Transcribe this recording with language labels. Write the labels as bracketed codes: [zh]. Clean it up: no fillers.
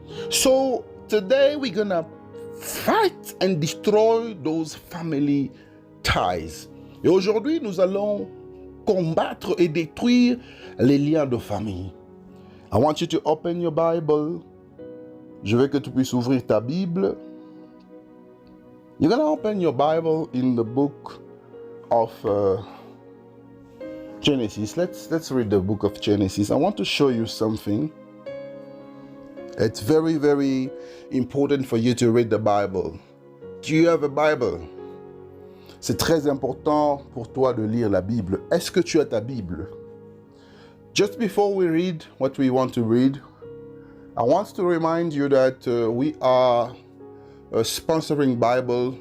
[en] So today we're gonna fight and destroy those family ties. [fr] Et aujourd'hui, nous allons combattre et détruire les liens de famille. [en] I want you to open your Bible. [fr] Je veux que tu puisses ouvrir ta Bible. [en] You're going to open your Bible in the book of Genesis. Let's read the book of Genesis. I want to show you something. It's very, very important for you to read the Bible. Do you have a Bible? [fr] C'est très important pour toi de lire la Bible. Est-ce que tu as ta Bible? [en] Just before we read what we want to read, I want to remind you that we are sponsoring Bible.